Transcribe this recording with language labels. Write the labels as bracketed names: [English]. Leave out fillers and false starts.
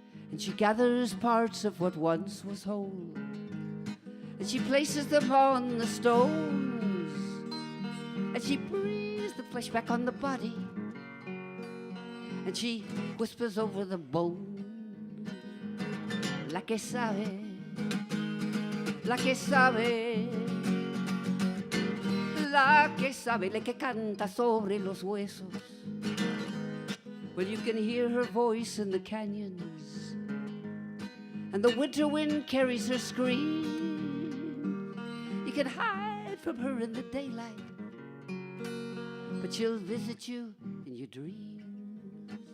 [English] And she gathers parts of what once was whole, and she places them on the stones, and she breathes the flesh back on the body, and she whispers over the bone. [Spanish] La que sabe, la que sabe, la que sabe, la que canta sobre los huesos. [English] Well, you can hear her voice in the canyons, and the winter wind carries her scream. You can hide from her in the daylight, but she'll visit you in your dreams.